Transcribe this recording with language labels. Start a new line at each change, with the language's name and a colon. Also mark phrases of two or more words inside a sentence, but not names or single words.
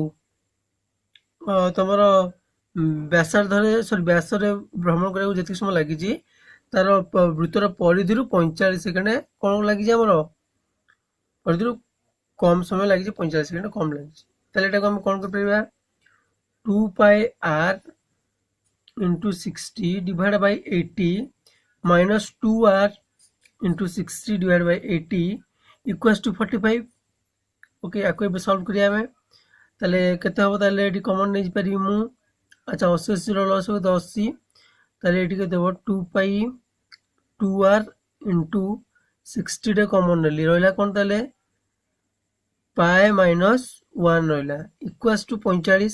Odia: ତମର ବ୍ୟାସରେ ଭ୍ରମଣ କରିବାକୁ ଯେତିକି ସମୟ ଲାଗିଛି ତାର ବୃତ୍ତର ପରିଧିରୁ 45 ସେକେଣ୍ଡ କ'ଣ ଲାଗିଛି? ଆମର ପରିଧିରୁ କମ୍ ସମୟ ଲାଗିଛି, 45 ସେକେଣ୍ଡ କମ୍ ଲାଗିଛି। ତାହେଲେ ଏଟାକୁ ଆମେ କ'ଣ କରିପାରିବା?
English: 2πr into 60 divided by 80 minus 2r into 60 divided by 80 equals to 45। ओके,
Odia: याको ଏବେ ସଲ୍ଭ କରିବା ଆମେ। ତାହେଲେ କେତେ ହେବ? ତାହେଲେ ଏଠି କମନ୍ ନେଇପାରିବି ମୁଁ। ଆଚ୍ଛା, 80 80 ଲସ୍ ହେବ 80। ତାହେଲେ ଏଠି କେତେ ହେବ? 2π 2r into 60ଟା କମନ୍ ନେଲି, ରହିଲା କ'ଣ? ତାହେଲେ
English: pi minus 1
Odia: ରହିଲା
English: equals to 45.